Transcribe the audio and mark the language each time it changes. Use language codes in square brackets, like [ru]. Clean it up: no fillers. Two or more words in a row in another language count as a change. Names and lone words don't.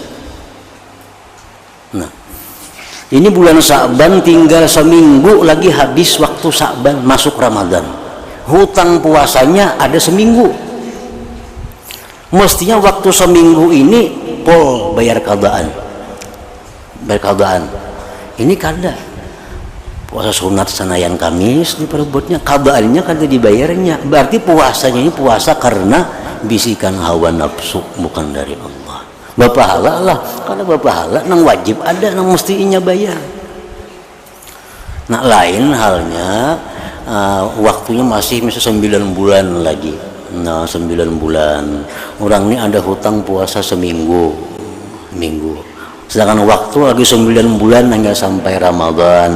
[id] Nah ini bulan Sa'ban tinggal seminggu lagi habis waktu Sa'ban, masuk Ramadan. Hutang puasanya ada seminggu. Mestinya waktu seminggu ini pol bayar qadaan. Ini kada. Puasa sunat senayan Kamis diperbuatnya, qadaannya kada dibayarnya. Berarti puasanya ini puasa karena bisikan hawa nafsu, bukan dari Allah. Bapahala lah, karena bapahala nang wajib ada, nang mestinya bayar. Nah lain halnya waktunya masih 9 bulan lagi. Nah 9 bulan orang ini ada hutang puasa seminggu, sedangkan waktu lagi 9 bulan hingga sampai Ramadan.